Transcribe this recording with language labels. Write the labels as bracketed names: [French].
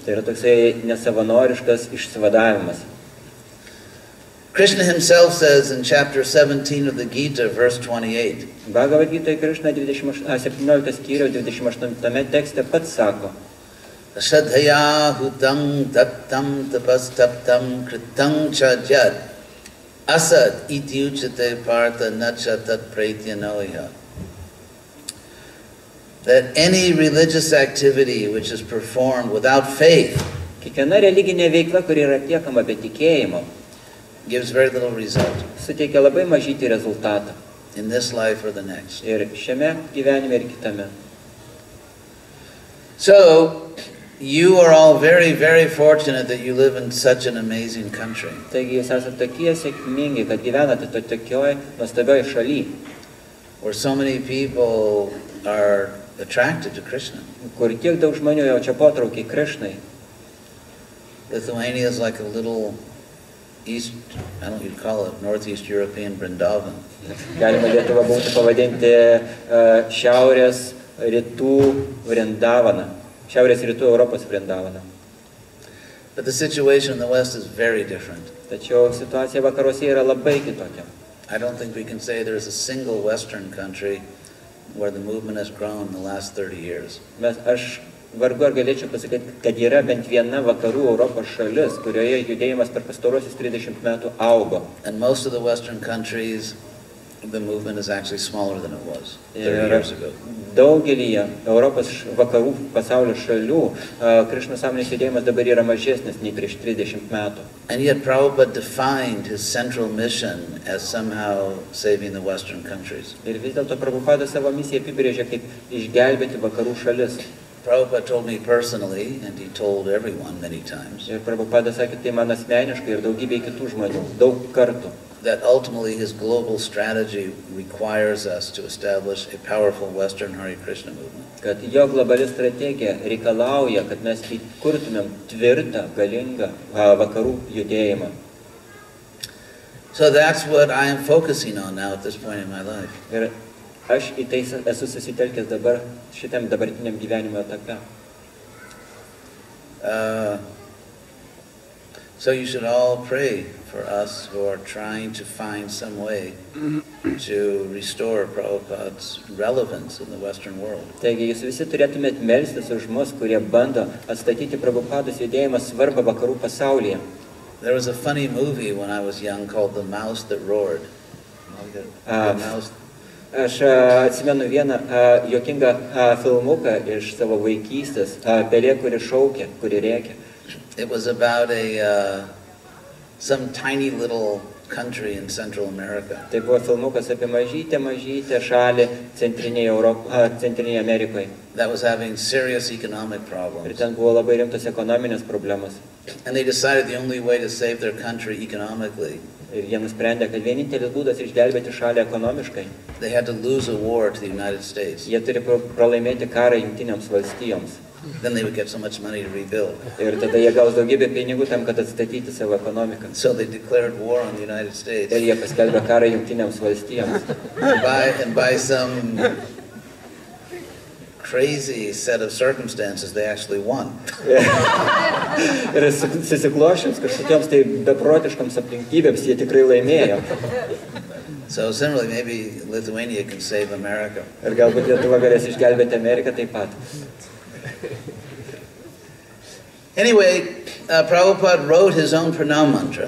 [Lithuanian] Tai yra toksai nesavanoriškas išsivadavimas. [English] Krishna himself says in chapter 17 of the Gita, verse 28, [Lithuanian] Bhagavad Gita Krishna 17 skyriaus 28 tekste pats sako, [Sanskrit] Shadhaya hutam dattam tapastaptam kritam chajat asad iti uchate partha nacha tat pratyanoya. [English] That any religious activity which is performed without faith [Lithuanian] kiekviena religinė veikla, kuri yra atliekama be tikėjimo, [English] gives very little result [Lithuanian] suteikia labai mažytį rezultatą. [English] in this life or the next. [Lithuanian] Ir šiame gyvenime ir kitame. [English] So, you are all very, very fortunate that you live in such an amazing country. [Lithuanian] Taigi jūs esate tokie sėkmingi, kad gyvenate tokioj nuostabioj šaly, [English] Where so many people are attracted to Krishna. [Lithuanian] kur tiek daug žmonių jaučia potraukį Krishnai. [English] Lithuania is like a little East, I don't know what you'd call it, Northeast European Vrindavan. [Lithuanian] Galima Lietuvą būtų pavadinti šiaurės rytų Vrindavaną. Šiaurės rytų Europos Vrindavaną. [English] But the situation in the West is very different. [Lithuanian] Tačiau situacija vakaruose yra labai kitokia. [English] I don't think we can say there's a single Western country where the movement has grown in the last 30 years. [Lithuanian] Aš vargu ar galėčiau pasakyti, kad yra bent viena vakarų Europos šalis, kurioje judėjimas per pastarosius 30 metų augo. [English] And most of the Western countries, the movement is actually smaller than it was 30 years ago. [Lithuanian] Daugelyje Europos vakarų pasaulio šalių Krišnos sąmonės judėjimas dabar yra mažesnis nei prieš 30 metų. [English] And yet Prabhupada defined his central mission as somehow saving the Western countries. [Lithuanian] Ir vis dėlto Prabhupada savo misiją apibrėžė kaip išgelbėti vakarų šalis. [English] Prabhupada told me personally, and he told everyone many times, [Lithuanian] Ir Prabhupada sakė tai man asmeniškai ir daugybė kitų žmonių, daug kartų, [English] that ultimately his global strategy requires us to establish a powerful Western Hare Krishna movement. [Lithuanian] kad jo globali strategija reikalauja, kad mes įkurtumėm tvirtą, galingą vakarų judėjimą. [English] So that's what I am focusing on now at this point in my life. [Lithuanian] Ir aš į tai esu susitelkęs dabar šitam dabartiniam gyvenimo etape. [English] So you should all pray for us who are trying to find some way to restore Prabhupada's relevance in the Western world. [Lithuanian] Taigi jūs visi turėtumėt melstis už mus, kurie bando atstatyti Prabhupados judėjimą svarbą vakarų pasaulyje. [English] There was a funny movie when I was young called The Mouse That Roared. The mouse. [Lithuanian] Aš atsimenu vieną juokingą filmuką iš savo vaikystės, pelė, kuri šaukė, kuri rėkė. [English] It was about some tiny little country in Central America. [Lithuanian] Tai buvo filmukas apie mažytę šalį Centrinėje Amerikoje. [English] That was having serious economic [Lithuanian] Ir [English] problems. [Lithuanian] ten buvo labai rimtos ekonominės problemos. [English] And they decided the only way to save their country economically, [Lithuanian] Ir jie nusprendė, kad vienintelis būdas išgelbėti šalį ekonomiškai, [English] they had to lose a war to the United States. [Lithuanian] jie turi pralaimėti karą Jungtinėms valstijoms. [English] Then they would get so much money to rebuild. [Lithuanian] Ir tada jie gaus daugybę pinigų tam, kad atstatyti savo ekonomiką. [English] So they declared war on the United States. [Lithuanian] Ir jie paskelbė karą Jungtinėms valstijoms. [English] And by some crazy set of circumstances, they actually won. [Lithuanian] Ir susiklošius kažkokioms tai beprotiškoms aplinkybėms jie tikrai laimėjo. [English] So similarly, maybe Lithuania can save America. [Lithuanian] Ir galbūt Lietuva galės išgelbėti Ameriką taip pat. [English] Anyway, Prabhupada wrote his own pranam mantra.